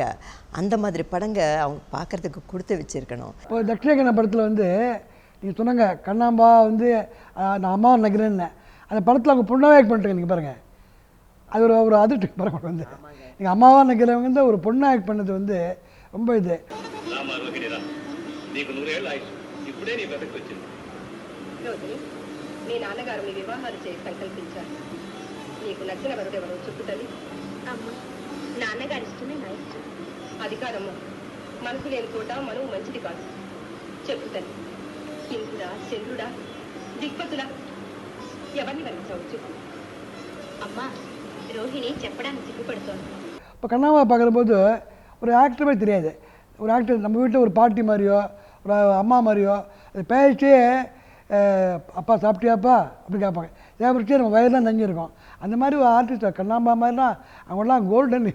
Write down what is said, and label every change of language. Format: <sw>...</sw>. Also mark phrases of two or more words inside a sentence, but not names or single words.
<ta>அந்த மாதிரி படங்க அவங்க பார்க்குறதுக்கு கொடுத்து வச்சுருக்கணும். இப்போ தக்ஷகன படத்தில் நீங்கள் சொன்னாங்க கண்ணாம்பா நான் அம்மாவை நினைக்கிறேன்னு. அந்த படத்தில் அவங்க பொண்ணாவே ஆக்ட் பண்ணிட்டுருங்க. நீங்கள் பாருங்கள், அது ஒரு அதிர்ஷ்டம் பரவாயில்ல வந்து எங்கள் அம்மாவாக நினைக்கிறவங்க வந்து ஒரு பொண்ணு ஆக்ட் பண்ணது வந்து ரொம்ப இது.</ta> <te>నీ నాన్నగారు మీ వివాహాలు చేసి సంకల్పించారు. నీకు నచ్చిన వరుడెవరో చెప్పు తల్లి. అమ్మ, నాన్నగారి ఇష్టమే నా ఇష్టం. అది కాదమ్మా, మనసు లేని చోట మనవు మంచిది కాదు. చెప్పు తల్లి, ఇంద్రుడా, చంద్రుడా, దిక్పతులా, ఎవరిని వర్ణించావు చెప్పు. అమ్మా, రోహిణి చెప్పడానికి సిగ్గుపడుతోంది.</te> <ta>இப்போ கண்ணாவை பார்க்கும்போது ஒரு ஆக்டருமே தெரியாது. ஒரு ஆக்டர் நம்ம வீட்டில் ஒரு பாட்டி மாதிரியோ ஒரு அம்மா மாதிரியோ அது பேசிட்டே அப்பா சாப்பிட்டியாப்பா அப்படி கேட்பாங்க. ஏன் நம்ம வயதெல்லாம் நஞ்சிருக்கோம். அந்த மாதிரி ஒரு ஆர்டிஸ்ட் கண்ணாம்பா மாதிரிலாம் அவங்களாம் கோல்டன்.</ta>